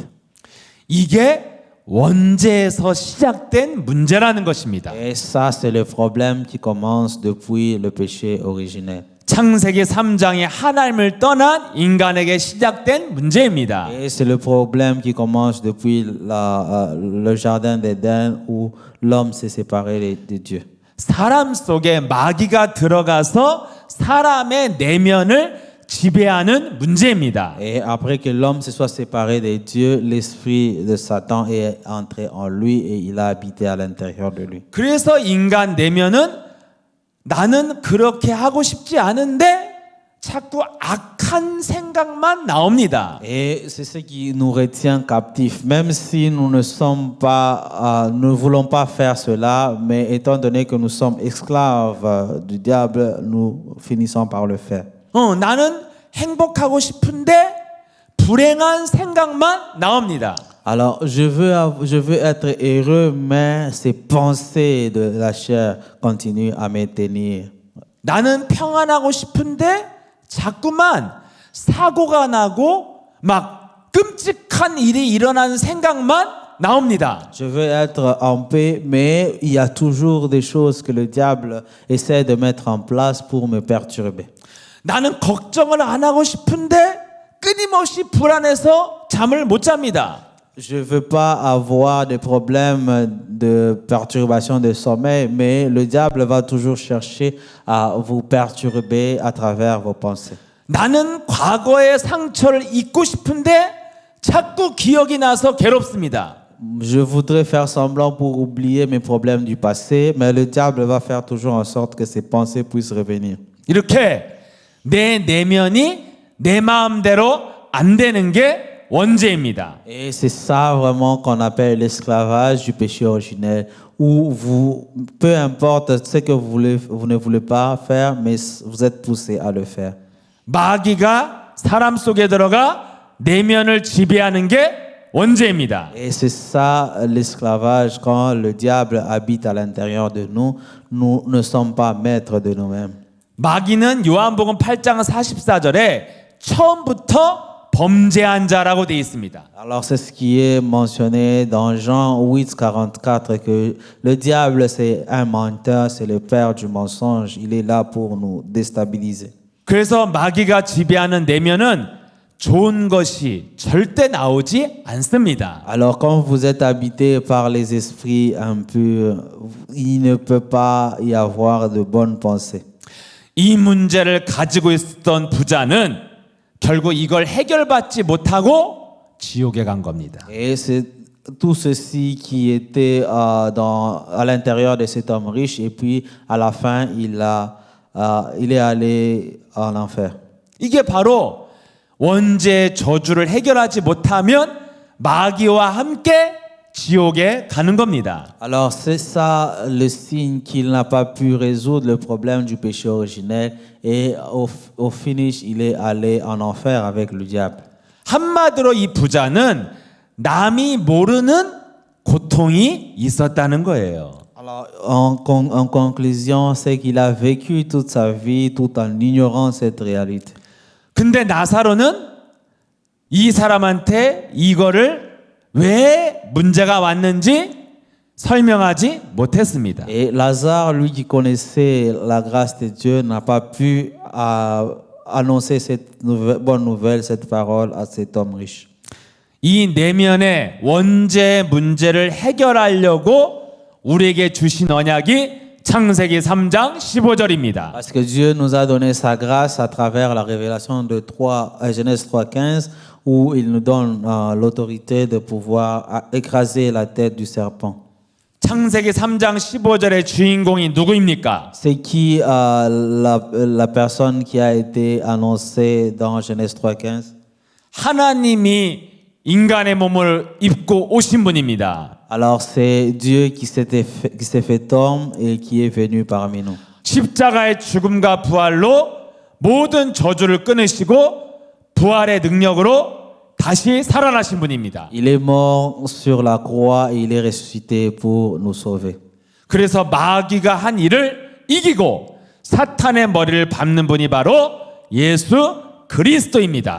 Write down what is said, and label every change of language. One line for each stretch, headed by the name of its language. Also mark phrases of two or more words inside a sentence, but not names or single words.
Korean: 이게 원죄에서 시작된 문제라는 것입니다.
French: Et ça, c'est le problème qui commence depuis le péché originel.
Korean: 창세기 3장에 하나님을 떠난 인간에게 시작된 문제입니다.
French: Et c'est le problème qui commence depuis le jardin d'Éden où l'homme s'est séparé de Dieu.
Korean: 사람 속에 마귀가 들어가서 사람의 내면을 지배하는 문제입니다.
French: Et après que l'homme se soit séparé de Dieu, l'esprit de Satan est entré en lui et il a habité à l'intérieur de lui.
Korean: 그래서 인간 내면은 나는 그렇게 하고 싶지 않은데 자꾸 악한 생각만 나옵니다.
French: Et c'est ce qui nous retient captifs, même si nous ne sommes pas, nous ne voulons pas faire cela, mais étant donné que nous sommes esclaves du diable, nous finissons par le faire.
Korean: 나는 행복하고 싶은데 불행한 생각만 나옵니다.
French: Alors, je veux être heureux, mais ces pensées de la chair continuent à me tenir.
Korean: 나는 평안하고 싶은데 자꾸만 사고가 나고 막 끔찍한 일이 일어나는 생각만 나옵니다.
French: Je veux être en paix, mais il y a toujours des choses que le diable essaie de mettre en place pour me perturber.
Korean: 나는 걱정을 안 하고 싶은데 끊임없이 불안해서 잠을 못 잡니다.
French: Je ne veux pas avoir des problèmes de perturbation de sommeil, mais le diable va toujours chercher à vous perturber à travers vos pensées.
Korean: 나는 과거의 상처를 잊고 싶은데 자꾸 기억이 나서 괴롭습니다.
French: Je voudrais faire semblant pour oublier mes problèmes du passé, mais le diable va faire toujours en sorte que ces pensées puissent revenir.
Korean: 이렇게 내 내면이 내 마음대로 안 되는 게 원죄입니다.
French: Et c'est ça vraiment qu'on appelle l'esclavage du péché originel, où vous, peu importe ce que vous ne voulez pas faire, mais vous êtes poussé à le faire.
Korean: 마귀가 사람 속에 들어가 내면을 지배하는 게 원죄입니다.
French: Et c'est ça l'esclavage, quand le diable habite à l'intérieur de nous, nous ne sommes pas maîtres de nous-mêmes.
Korean: 마귀는 요한복음 8장 44절에 처음부터 범죄한 자라고 되어 있습니다.
French: Alors c'est ce qui est mentionné dans Jean 8, 44, que le diable c'est un menteur, c'est le père du mensonge, il est là pour nous déstabiliser.
Korean: 그래서 마귀가 지배하는 내면은 좋은 것이 절대 나오지 않습니다.
French: Alors quand vous êtes habité par les esprits impurs, il ne peut pas y avoir de bonnes pensées.
Korean: 이 문제를 가지고 있었던 부자는 결국 이걸 해결받지 못하고 지옥에 간 겁니다.
French: Et c'est tout ceci qui était à l'intérieur de cet homme riche, et puis à la fin il est allé en enfer.
Korean: 이게 바로 원죄 저주를 해결하지 못하면 마귀와 함께 지옥에 가는 겁니다.
French: Alors c'est ça le signe qu'il n'a pas pu résoudre le problème du péché originel, et au finish il est allé en enfer avec le diable.
Korean: 한마디로 이 부자는 남이 모르는 고통이 있었다는 거예요.
French: Alors en conclusion, c'est qu'il a vécu toute sa vie tout en ignorant cette réalité.
Korean: 근데 나사로는 이 사람한테 이거를 왜 문제가 왔는지 설명하지 못했습니다.
French: Et Lazare, lui qui connaissait la grâce de Dieu, n'a pas pu annoncer cette bonne nouvelle, cette parole à cet homme riche.
Korean: 이 내면의 원죄 문제를 해결하려고 우리에게 주신 언약이 창세기 3장 15절입니다.
French: Parce que Dieu nous a donné sa grâce à travers la révélation de Genèse 3:15, où il nous donne l'autorité de pouvoir écraser la tête du serpent.
Korean: 창세기 3장 15절의 주인공이 누구입니까?
French: C'est qui la personne qui a été annoncée dans Genèse 3:15?
Korean: 하나님이 인간의 몸을 입고 오신 분입니다.
French: Alors c'est Dieu qui s'est fait homme et qui est venu parmi nous.
Korean: 십자가의 죽음과 부활로 모든 저주를 끊으시고 부활의 능력으로 다시 살아나신 분입니다.
French: Il est mort sur la croix et il est ressuscité pour nous sauver.
Korean: 그래서 마귀가 한 일을 이기고 사탄의 머리를 밟는 분이 바로 예수 그리스도입니다.